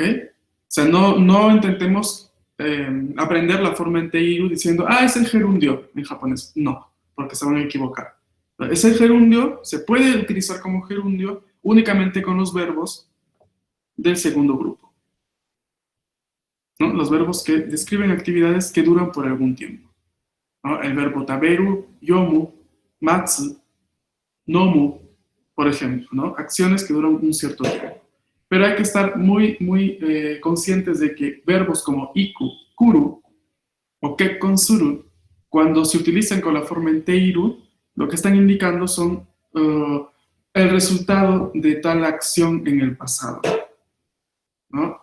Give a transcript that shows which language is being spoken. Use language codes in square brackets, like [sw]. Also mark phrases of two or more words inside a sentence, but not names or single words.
[es] O sea, no intentemos aprender la forma en teiru diciendo, es el gerundio en japonés. No, porque se van a equivocar. Ese gerundio se puede utilizar como gerundio únicamente con los verbos del segundo grupo, ¿no? Los verbos que describen actividades que duran por algún tiempo, ¿no? El verbo [ja] 食べる、読む、待つ、飲む, [es] por ejemplo, ¿no? Acciones que duran un cierto tiempo. Pero hay que estar muy conscientes de que verbos como [ja] 行く、来る [es] o kekkonsuru, cuando se utilizan con la forma en teiru, lo que están indicando son el resultado de tal acción en el pasado, ¿no?